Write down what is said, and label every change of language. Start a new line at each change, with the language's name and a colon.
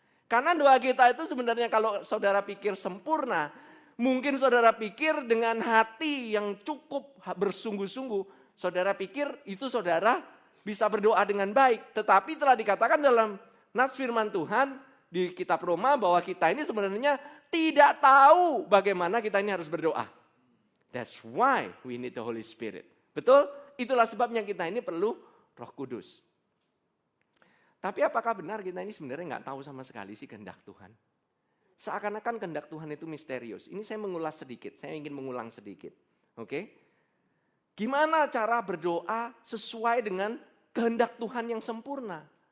Indonesian: Karena doa kita itu sebenarnya kalau saudara pikir sempurna, mungkin saudara pikir dengan hati yang cukup bersungguh-sungguh, saudara pikir itu saudara bisa berdoa dengan baik. Tetapi telah dikatakan dalam nas firman Tuhan di kitab Roma bahwa kita ini sebenarnya tidak tahu bagaimana kita ini harus berdoa.
English: That's why we need the Holy Spirit.
Indonesian: Betul? Itulah sebabnya kita ini perlu Roh Kudus. Tapi apakah benar kita ini sebenarnya nggak tahu sama sekali sih kehendak Tuhan? Seakan-akan kehendak Tuhan itu misterius. Ini saya mengulas sedikit, saya ingin mengulang sedikit. Oke? Gimana cara berdoa sesuai dengan kehendak Tuhan yang sempurna?